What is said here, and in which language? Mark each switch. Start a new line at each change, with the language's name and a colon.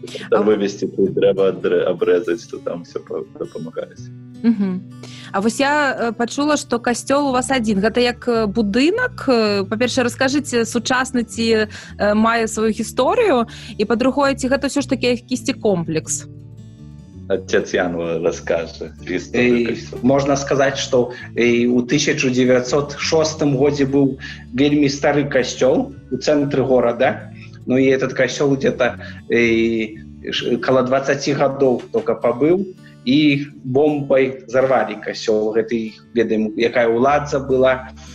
Russian: Вывести, треба обрезать, то там все помогает. Угу.
Belarusian: А вось я пачула, што касцёл у вас адзін. Гэта як будынак? Па-першае, раскажыце, сучасны ці мае сваю гісторыю, і па-другое, ці гэта ўсё ж такі якісьці комплекс?
Russian: Отец Ян расскажет. Можно сказать, что у 1906 году был вельми старый костел у центре города. Ну и этот костел где-то около 20 годов только побыл. И бомбой взорвали костел. Это,
Belarusian: ведаем, якая уладза была.